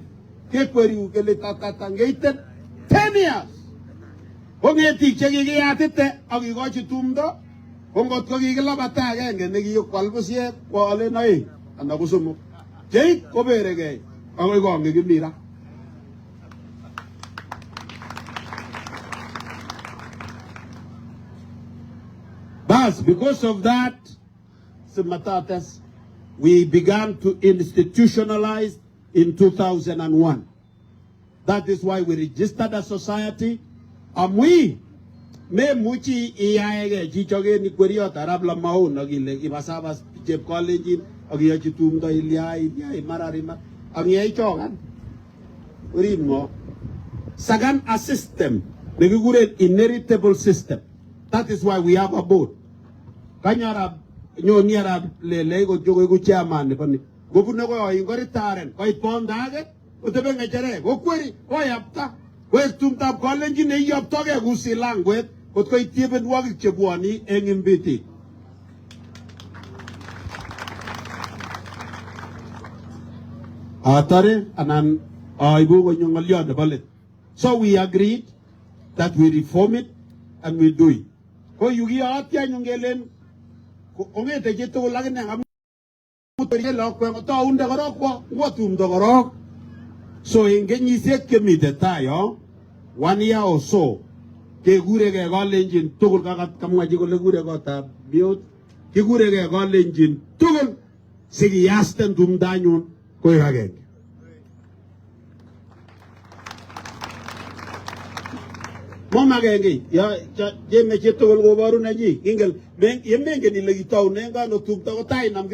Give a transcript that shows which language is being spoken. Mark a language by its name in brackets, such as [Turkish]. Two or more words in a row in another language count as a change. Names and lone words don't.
[Kalenjin] Kekweri kele tatatangeitet 10 years. Kongetik che kikiyatite akikochi tumdo. Kongot ko kikilabata agenge nekiyokwal busiek koalen oeng anan ko somok. Jeit koberegei akoi konge kimira. [English] Thus, because of that, Simatates, we began to institutionalize in 2001. That is why we registered a society. [Kalenjin] We me muchi iyaege chichoge ni kweriot arab la maun agile ibasabas chep Kalenjin agiyachi tumdo ilyai mararima angiyai chogan urimo sagan [English] a system [Kalenjin] nekikure [English] inheritable system. That is why we have a board. [Kalenjin] Kanyara nyoni arab lele ko jogo ko chairman pani gobune ko ingoritaren ko ipondage utebe ngechere ko kweri ko yapta ko tumtab Kalenjin ne yaptoge kusilangwet kot ko itieben wagik chebwani eng imbiti. Atare anan aibu ko nyongolyo de balet. [English] So we agreed that we reform it and we do it. [Kalenjin] Ko yugi atya nyongelen ko ongete jeto lagene ngam mutoriye lokwe to unde gorok wo tumdo gorok. So ingenyisiek kemite tayo [English] 1 year or so [Kalenjin] kegure ke Kalenjin tugul kakat kamwa ji kole gure kotab biot kigure ke Kalenjin tugul sikiyasten tumdanyun koek agenge. Mom agenge ya jeme chitugul koboru nenyi ingel yemengen ile kitaunen kano tumta ko tai nam